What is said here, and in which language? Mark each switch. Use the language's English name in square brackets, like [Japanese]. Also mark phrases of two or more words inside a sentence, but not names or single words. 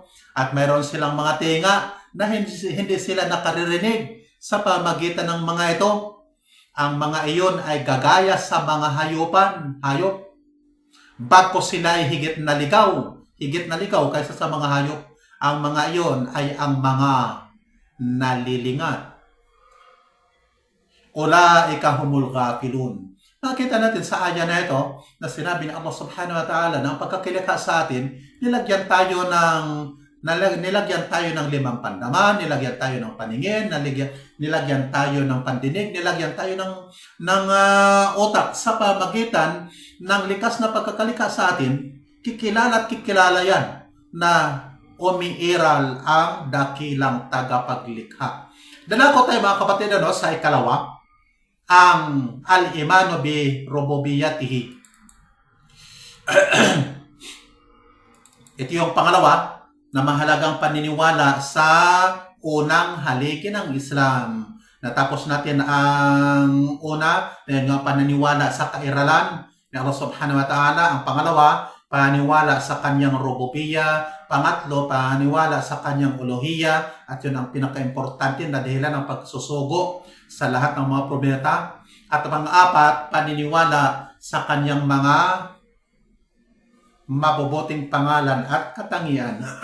[Filipino] At mayroon silang mga tenga na hindi sila nakaririnig sa pamagitan ng mga ito. Ang mga iyon ay gagaya sa mga hayop. Bagko sila ay higit na ligaw kaysa sa mga hayop. Ang mga iyon ay ang mga nalilingat. [Arabic] أولئك هم الغافلون. [Filipino] Nakita natin sa aya na ito na sinabi ni Allah [Arabic] سبحانه وتعالى [Filipino] na ang pagkakilikha sa atin, nilagyan tayo ng limang pandaman, nilagyan tayo ng paningin, nilagyan tayo ng pandinig, nilagyan tayo ng utak. Sa pamagitan ng likas na pagkakalikha sa atin, kikilala yan na umiiral ang dakilang tagapaglikha. Dalako tayo mga kapatid sa ikalawa, ang [Arabic] الإيمان بربوبيته. [Filipino] Ito yung pangalawa na mahalagang paniniwala sa unang haligi ng Islam. Natapos natin ang una, yung paniniwala sa kairalan ni Allah [Arabic] سبحانه وتعالى. [Filipino] Ang pangalawa, paniniwala sa kanyang rububiya. Pangatlo, paniniwala sa kanyang uluhiya. At yun ang pinaka-importante na dahilan ng pagsusugo sa lahat ng mga probeta. At pang-apat, paniniwala sa kanyang mga mabubuting pangalan at katangian.